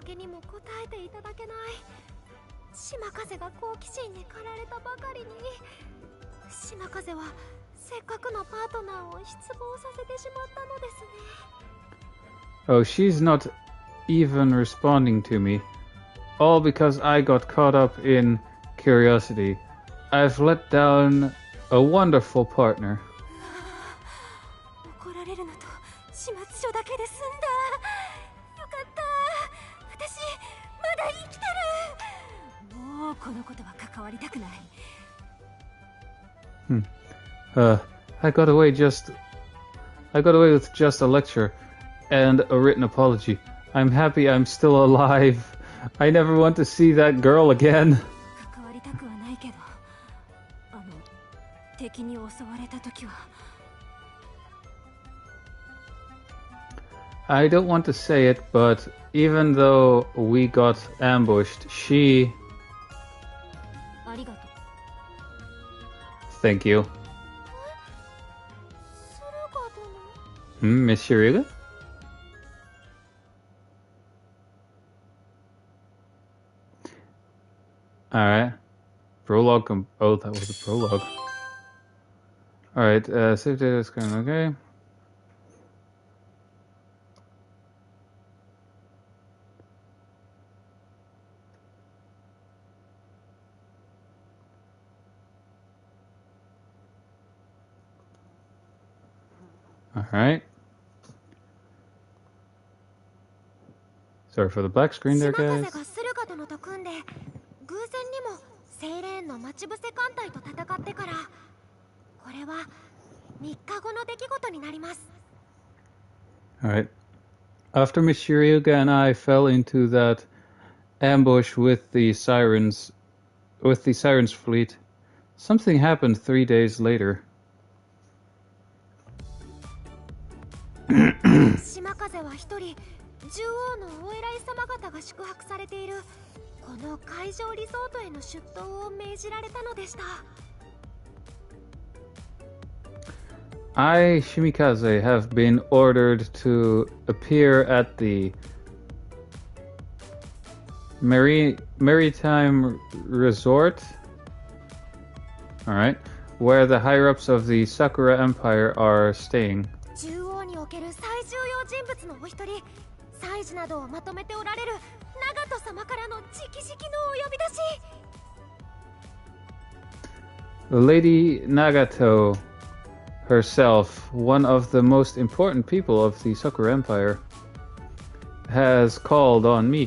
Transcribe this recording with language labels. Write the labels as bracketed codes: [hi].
[ja] かけにも答えていただけない。島風が好奇心に駆られたばかりに。島風はせっかくのパートナーを失望させてしまったのですね。 [en] Oh, she's not even responding to me. All because I got caught up in curiosity. I've let down a wonderful partner. [ja] 怒られるのと始末書だけで済んだ。よかった。私まだ生きてる。もうこのことは関わりたくない。 [en] I got away with just a lecture and a written apology. I'm happy I'm still alive. I never want to see that girl again. [ja] 関わりたくはないけど、敵に襲われた時は。 [en] I don't want to say it, but even though we got ambushed, she... [ja] ありがとう。 [en] Thank you. [ja] 駿河殿。 [en] Miss Shiryuga? Alright. Prologue. Oh, that was a prologue. Alright, save data is going okay. Alright. Sorry for the black screen there, [ja] 島風 [en] guys. [ja] が駿河殿と組んで偶然にもセイレーンの待ち伏せ艦隊と戦ってからこれは3日後の出来事になります。 [en] Alright. After Miss Shiryuga and I fell into that ambush with the Sirens fleet, something happened 3 days later. [ja] 島風は一人獣王のお偉い様方が宿泊されているこの海上リゾートへの出頭を命じられたのでした。 [en] I, Shimikaze, have been ordered to appear at the Maritime Resort, alright, where the higher-ups of the Sakura Empire are staying. [ja] 獣王における最重要人物のお一人祭事などをまとめておられる長門様からの直々のお呼び出し。 [en] Lady Nagato herself, one of the most important people of the Sakura Empire, has called on me.